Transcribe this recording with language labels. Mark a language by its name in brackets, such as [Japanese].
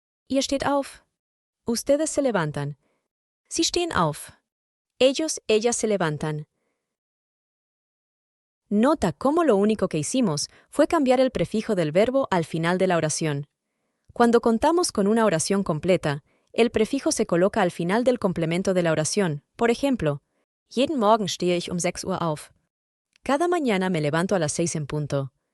[German] Ihr steht auf. [Spanish] Ustedes se levantan. [German] Sie stehen auf. [Spanish] Ellos, ellas se levantan. Nota cómo lo único que hicimos fue cambiar el prefijo del verbo al final de la oración. Cuando contamos con una oración completa, el prefijo se coloca al final del complemento de la oración. Por ejemplo, [German] jeden Morgen stehe ich um 6 Uhr auf. [Spanish] Cada mañana me levanto a las 6 en punto.